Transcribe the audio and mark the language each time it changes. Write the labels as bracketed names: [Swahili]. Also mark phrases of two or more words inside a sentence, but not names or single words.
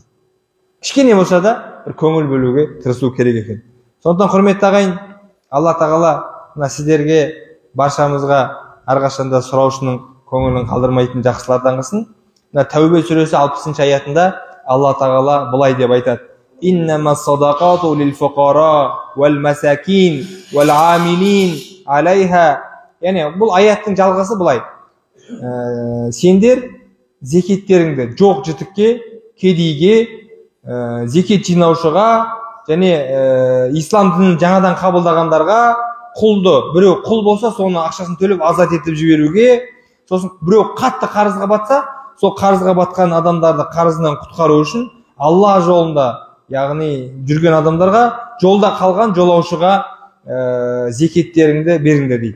[Kazakh] Кішкене болса да бір көңіл бөлуге тырысу керек екен. Сондықтан құрметті ағайын, Алла тағала мына сіздерге баршамызға әрқашанда сұраушының көңілін қалдырмайтын жақсылардан қылсын. Тәубе сүресі 60 аятында Алла тағала былай деп айтады: [Arabic] إنما الصدقات للفقراء والمساكين والعاملين عليها. [Kazakh] Яғни бұл аяттың жалғасы былай: сендер зекеттеріңді жоқ жітікке, кедейге, зекет жинаушыға және ислам дінін жаңадан қабылдағандарға, құлды, біреу құл болса соның ақшасын төлеп азат етіп жіберуге, сосын біреу қатты қарызға батса, сол қарызға батқан адамдарды қарызынан құтқару үшін Алла жолында, яғни жүрген адамдарға, жолда қалған жолаушыға зекеттеріңді беріңдер дейді.